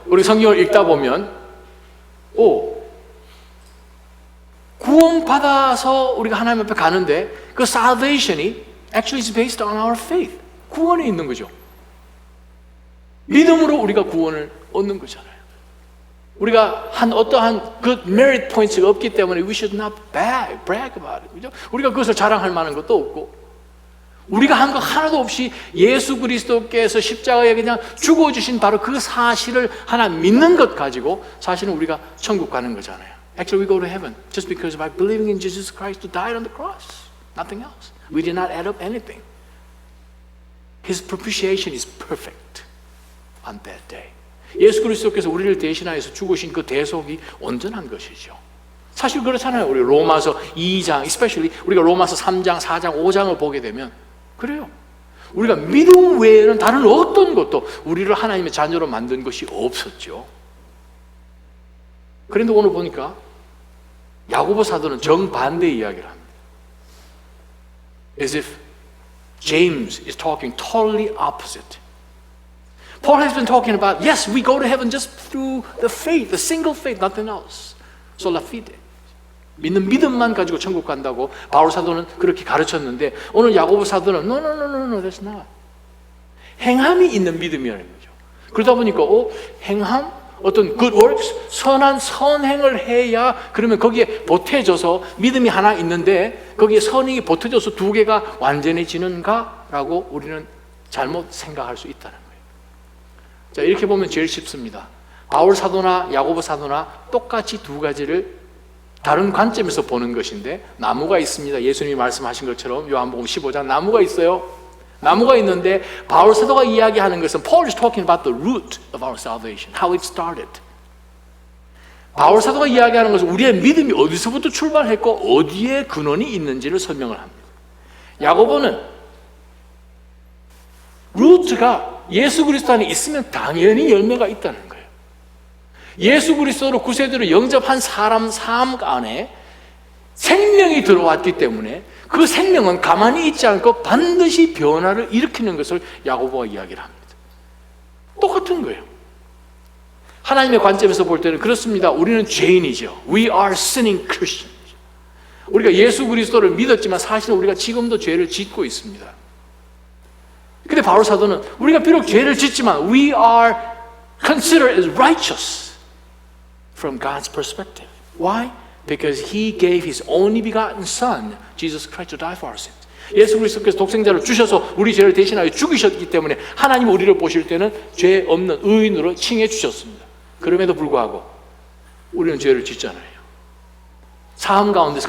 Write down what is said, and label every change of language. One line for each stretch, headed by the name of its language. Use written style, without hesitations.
Korean: 우리 성경을 읽다 보면 구원받아서 우리가 하나님 앞에 가는데, 그 salvation이
English: actually is based on our faith.
Korean: 구원에 있는 거죠. 믿음으로 우리가 구원을 얻는 거잖아요. 우리가 어떠한
English: good merit points가
Korean: 없기 때문에
English: we should not brag about it.
Korean: 그죠? 우리가 그것을 자랑할 만한 것도 없고, 우리가 한 거 하나도 없이 예수 그리스도께서 십자가에 그냥 죽어주신 바로 그 사실을 하나 믿는 것 가지고 사실은 우리가 천국 가는 거잖아요.
English: Actually, we go to heaven just because by believing in Jesus Christ who died on the cross. Nothing else. We did not add up anything. His propitiation is perfect on that day.
Korean: 예수 그리스도께서 우리를 대신하여서 죽으신 그 대속이 온전한 것이죠. 사실 그렇잖아요. 우리 로마서 2장, especially 우리가 로마서 3장, 4장, 5장을 보게 되면 그래요. 우리가 믿음 외에는 다른 어떤 것도 우리를 하나님의 자녀로 만든 것이 없었죠. 그런데 오늘 보니까 야고보 사도는 정반대의 이야기를 합니다.
English: As if James is talking totally opposite. Paul has been talking about, yes, we go to heaven just through the faith, the single faith, nothing else.
Latin: Sola fide.
Korean: 믿는 믿음만 가지고 천국 간다고 바울 사도는 그렇게 가르쳤는데, 오늘 야고보 사도는
English: no, that's not.
Korean: 행함이 있는 믿음이라는 거죠. 그러다 보니까 행함, 어떤
English: good works,
Korean: 선한 선행을 해야, 그러면 거기에 보태져서 믿음이 하나 있는데 거기에 선행이 보태져서 두 개가 완전해지는가라고 우리는 잘못 생각할 수 있다는 거예요. 자, 이렇게 보면 제일 쉽습니다. 바울 사도나 야고보 사도나 똑같이 두 가지를 다른 관점에서 보는 것인데, 나무가 있습니다. 예수님이 말씀하신 것처럼 요한복음 15장 나무가 있어요. 나무가 있는데 바울 사도가 이야기하는 것은
English: Paul is talking about the root of our salvation, how it started.
Korean: 바울 사도가 이야기하는 것은 우리의 믿음이 어디서부터 출발했고 어디에 근원이 있는지를 설명을 합니다. 야고보는 루트가 예수 그리스도 안에 있으면 당연히 열매가 있다는 거예요. 예수 그리스도로 구세주로 영접한 사람 삶 안에 생명이 들어왔기 때문에 그 생명은 가만히 있지 않고 반드시 변화를 일으키는 것을 야고보가 이야기를 합니다. 똑같은 거예요. 하나님의 관점에서 볼 때는 그렇습니다. 우리는 죄인이죠.
English: We are sinning Christians.
Korean: 우리가 예수 그리스도를 믿었지만 사실은 우리가 지금도 죄를 짓고 있습니다. 근데 바울 사도는 우리가 비록 죄를 짓지만
English: we are considered as righteous from God's perspective. Why? Because He gave His only begotten Son, Jesus Christ, to die for our sins.
Korean: 예수 그리스도께서 독생자를 주셔서 우리 죄를 대신하여 죽이셨기 때문에 하나님 우리를 보실 때는 죄 없는 의인으로 칭해 주셨습니다. 그럼에도 불구하고 우리는 죄를 짓잖아요. 삶 가운데서.